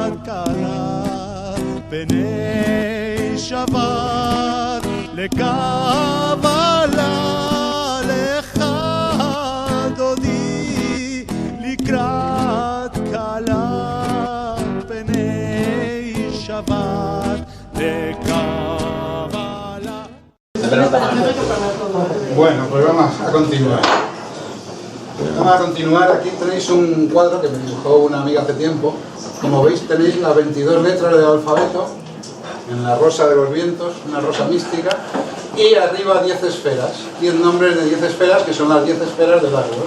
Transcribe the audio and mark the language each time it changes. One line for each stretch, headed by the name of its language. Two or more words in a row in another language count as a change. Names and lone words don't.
Hebrew: קלה פני שבת לקבלה לך דודי לקראת קלה פני שבת לקבלה.
Spanish: Bueno, pues vamos a continuar. Aquí tenéis un cuadro que me dibujó una amiga hace tiempo. Como veis tenéis las 22 letras del alfabeto en la rosa de los vientos, una rosa mística, y arriba 10 esferas, 10 nombres de 10 esferas que son las 10 esferas del árbol.